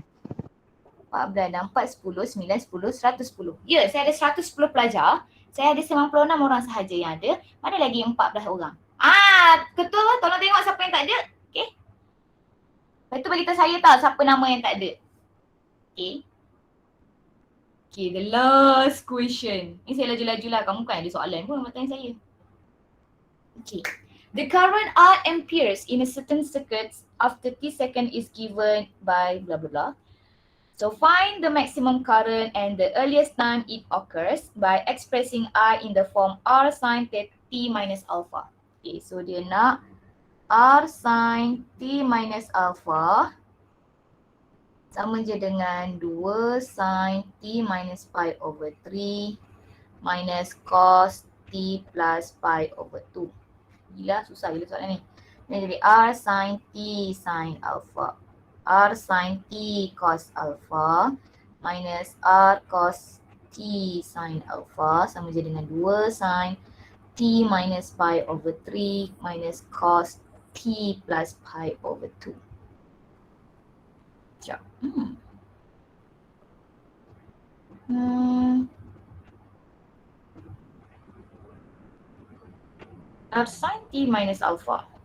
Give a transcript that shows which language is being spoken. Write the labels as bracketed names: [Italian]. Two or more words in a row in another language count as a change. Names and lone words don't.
[Malay] 14 dan 4, 10, 9, 10, 110. Ya, saya ada 110 pelajar. Saya ada 96 orang sahaja yang ada. Mana lagi 14 orang? Ketua, tolong tengok siapa yang tak ada. Okay. Lepas tu beritahu saya tahu siapa nama yang tak ada. [English] Okay. Okay, the last question. [Malay] Ni saya laju-laju lah. Kamu kan ada soalan pun bertanya saya. Okay. [English] The current R amperes in a certain circuit after t second is given by blah blah blah. So find the maximum current and the earliest time it occurs by expressing R in the form R sin t minus alpha. Okay, so [Malay] dia nak [English] R sin t minus alpha [Malay] sama je dengan [English] 2 sin t minus pi over 3 minus cos t plus pi over 2. [Malay] Gila, susah gila soalan ni. Ini jadi [English] R sin t sin alpha. R sin t cos alpha minus R cos t sin alpha [Malay] sama je dengan [English] 2 sin t minus pi over 3 minus cos t plus pi over 2. Sekejap. R sin t minus alpha.